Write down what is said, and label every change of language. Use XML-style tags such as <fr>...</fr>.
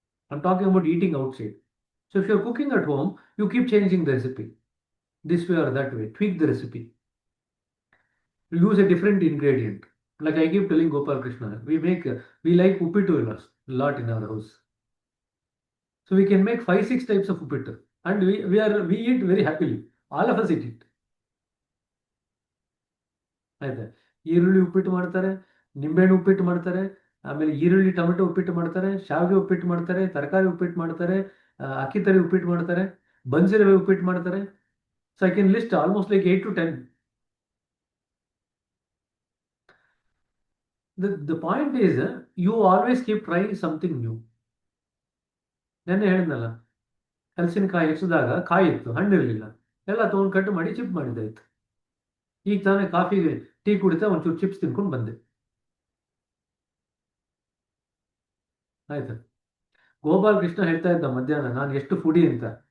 <en>I'm talking about eating outside. So if you're cooking at home, you keep changing the recipe, this way or that way, tweak the recipe. You use a different ingredient. Like I keep telling Gopal Krishna, we like uppitu lot in our house. So we can make 5, 6 types of uppittu, and we eat very happily. All of us eat it.</en> <kn>ಆಯ್ತಾ. ಈರುಳ್ಳಿ ಉಪ್ಪಿಟ್ಟು ಮಾಡ್ತಾರೆ, ನಿಂಬೆಹಣ್ಣು ಉಪ್ಪಿಟ್ಟು ಮಾಡ್ತಾರೆ, ಆಮೇಲೆ ಈರುಳ್ಳಿ tomato ಉಪ್ಪಿಟ್ಟು ಮಾಡ್ತಾರೆ, ಶಾವಿಗೆ ಉಪ್ಪಿಟ್ಟು ಮಾಡ್ತಾರೆ, ತರಕಾರಿ ಉಪ್ಪಿಟ್ಟು ಮಾಡ್ತಾರೆ, ಅಕ್ಕಿ ತರಿ ಉಪ್ಪಿಟ್ಟು ಮಾಡ್ತಾರೆ, ಬನ್ಸಿರವೆ ಉಪ್ಪಿಟ್ಟು ಮಾಡ್ತಾರೆ.</kn> <en>So I can list almost like 8 to 10. The point is, you always keep trying something new.</en> <kn>ನೆನ್ನೆ ಹೇಳಿದ್ನಲ್ಲ, ಹಲಸಿನಕಾಯಿ ಹೆಚ್ಚಿದಾಗ ಕಾಯಿ ಇತ್ತು, ಹಣ್ಣಿರಲಿಲ್ಲ, ಎಲ್ಲ ತೊಗೊಂಡು ಕಟ್ ಮಾಡಿ ಚಿಪ್ ಮಾಡಿದ್ದಾಯ್ತು. ಈಗ ತಾನೇ ಕಾಫಿಗೆ ಟೀ ಕುಡಿತಾ ಒಂಚೂರು ಚಿಪ್ಸ್ ತಿನ್ಕೊಂಡು ಬಂದೆ. ಆಯ್ತಾ. ಗೋಪಾಲ್ ಕೃಷ್ಣ ಹೇಳ್ತಾ ಇದ್ದ ಮಧ್ಯಾಹ್ನ, ನಾನು ಎಷ್ಟು ಫುಡಿ ಅಂತ.</kn>